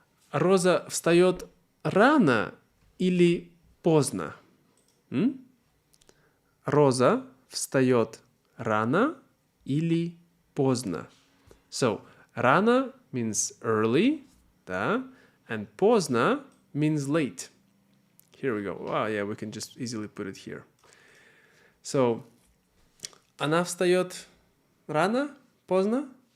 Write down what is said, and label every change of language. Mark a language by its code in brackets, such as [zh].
[ru] Роза встает рано или поздно? Роза встает рано или поздно? [en] So, рано means early, да? And поздно means late. Here we go. Wow, yeah, we can just easily put it here. [ru] So, она встает рано, поздно?